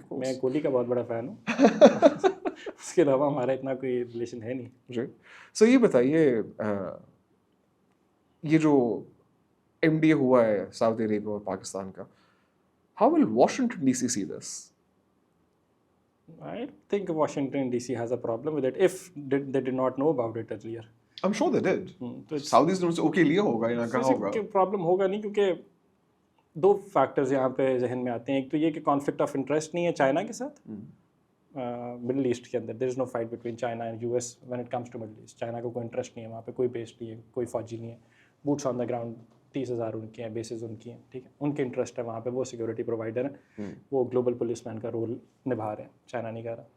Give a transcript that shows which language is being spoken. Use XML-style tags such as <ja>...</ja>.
<ur>میں کوہلی کا بہت بڑا فین ہوں, اس کے علاوہ ہمارا اتنا کوئی ریلیشن ہے نہیں. جی سر یہ بتائیے, یہ جو ایم ڈی اے ہوا ہے سعودی عربیہ اور پاکستان کا,</ur> <en>how will Washington DC see this? I think Washington DC has a problem with it if they did not know about it earlier. I'm sure they did.</en> <ur>Saudis نے okay لیا ہوگا یا کہا ہوگا. پرابلم ہوگا نہیں, کیونکہ 2 فیکٹرز یہاں پہ ذہن میں آتے ہیں. ایک تو یہ کہ کانفلکٹ آف انٹرسٹ نہیں ہے چائنا کے ساتھ مڈل ایسٹ کے اندر.</ur> <en>there is no fight between China and US when it comes to</en> <ur>middle asset. China کو کوئی انٹرسٹ نہیں ہے وہاں پہ, کوئی بیس نہیں ہے, کوئی فوجی نہیں ہے,</ur> <en>boots on the ground</en> <ur>30,000 ان کے ہیں, بیسز ان کی ہیں, ٹھیک ہے, ان کے انٹرسٹ ہے وہاں پہ, وہ سیکورٹی پرووائڈر ہیں, وہ گلوبل پولیس مین کا رول نبھا رہے ہیں, چائنا نہیں کر رہا.</ur>